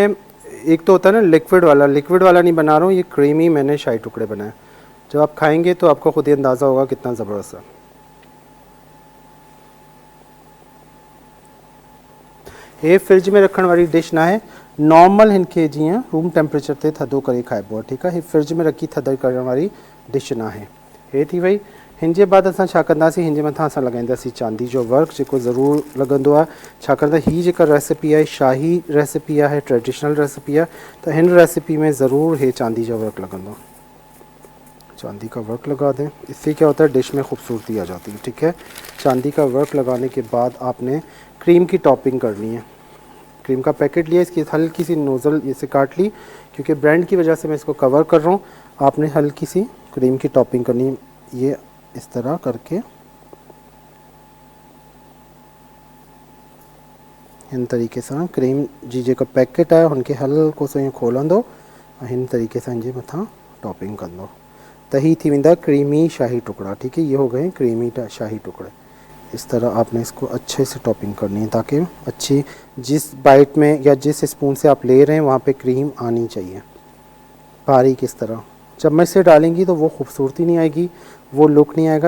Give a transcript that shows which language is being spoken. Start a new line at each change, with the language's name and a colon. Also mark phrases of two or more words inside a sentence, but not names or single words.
Urdu: ایک تو ہوتا ہے نا لیکوئڈ والا، لیکوئڈ والا نہیں بنا رہا ہوں، یہ کریمی میں نے شاہی ٹکڑے بنائے. جب آپ کھائیں گے تو آپ کو خود ہی اندازہ ہوگا کتنا زبردست ہے. یہ فریج میں رکھنے والی ڈش نا ہے,
Sindhi: नॉर्मल हिनके जीअं
English: room temperature
Sindhi: ते थधो करे खाइबो आहे। ठीकु आहे, हीअ फ्रिज में रखी थधो करण वारी डिश ना है। हे थी वई। हिनजे बाद असां छा कंदासीं, हिनजे मथां असां लॻाईंदासीं चांदी जो वर्क, जेको ज़रूरु लॻंदो आहे, छाकाणि त हीअ जेका रेसिपी आहे शाही रेसिपी आहे,
English: traditional recipe
Sindhi: आहे, त हिन रेसिपी में ज़रूरु हे चांदी जो वर्क लगंदो।
Urdu: چاندی کا ورق لگا دیں، اس سے کیا ہوتا ہے ڈش میں خوبصورتی آ جاتی ہے. ٹھیک ہے، چاندی کا ورق لگانے کے بعد آپ نے کریم کی ٹاپنگ کرنی ہے. کریم کا پیکٹ لیا، اس کی ہلکی سی نوزل اسے کاٹ لی، کیونکہ برانڈ کی وجہ سے میں اس کو کور کر رہا ہوں. آپ نے ہلکی سی کریم کی ٹاپنگ کرنی ہے، یہ اس طرح کر کے ان طریقے سے
Sindhi: क्रीम जी जेका पैकेट है उनके हल्को सो ईअं खोलंदो ऐं हिन तरीके से इनजे मथां टॉपिंग कंदो, त ही थी वेंदा क्रीमी शाही टुकड़ा।
Urdu: ٹھیک ہے، یہ ہو گئے کریمی شاہی ٹکڑے۔ اس طرح آپ نے اس کو اچھے سے ٹاپنگ کرنی ہے، تاکہ اچھی جس بائٹ میں یا جس سپون سے آپ لے رہے ہیں وہاں پہ کریم آنی چاہیے باریک. اس طرح چمچ سے ڈالیں گی تو وہ خوبصورتی نہیں آئے گی، وہ لک نہیں آئے گا.